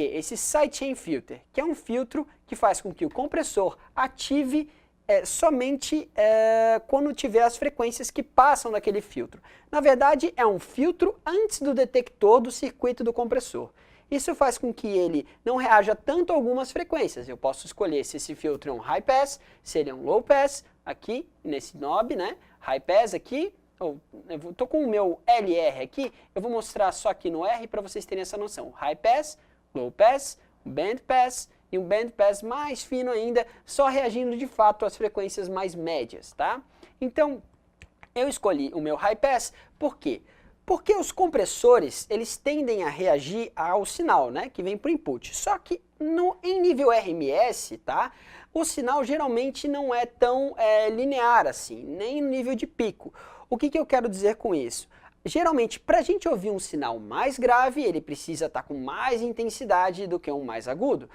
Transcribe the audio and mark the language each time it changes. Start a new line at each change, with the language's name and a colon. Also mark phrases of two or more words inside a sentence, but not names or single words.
Portuguese: Esse
English: Sidechain Filter,
Portuguese: que é um filtro que faz com que o compressor ative somente quando tiver as frequências que passam daquele filtro. Na verdade, é um filtro antes do detector do circuito do compressor. Isso faz com que ele não reaja tanto a algumas frequências. Eu posso escolher se esse filtro é um
English: high pass,
Portuguese: se ele é um
English: low pass,
Portuguese: aqui nesse knob, né?
English: High pass
Portuguese: aqui, eu estou com o meu LR aqui, eu vou mostrar só aqui no R para vocês terem essa noção.
English: High pass, low pass, band pass,
Portuguese: e um
English: band pass
Portuguese: mais fino ainda, só reagindo de fato às frequências mais médias, tá? Então, eu escolhi o meu
English: high pass,
Portuguese: por quê? Porque os compressores, eles tendem a reagir ao sinal, né, que vem para o input. Só que em nível RMS, tá, o sinal geralmente não é tão linear assim, nem no nível de pico. O que eu quero dizer com isso? Geralmente, para a gente ouvir um sinal mais grave, ele precisa estar com mais intensidade do que um mais agudo.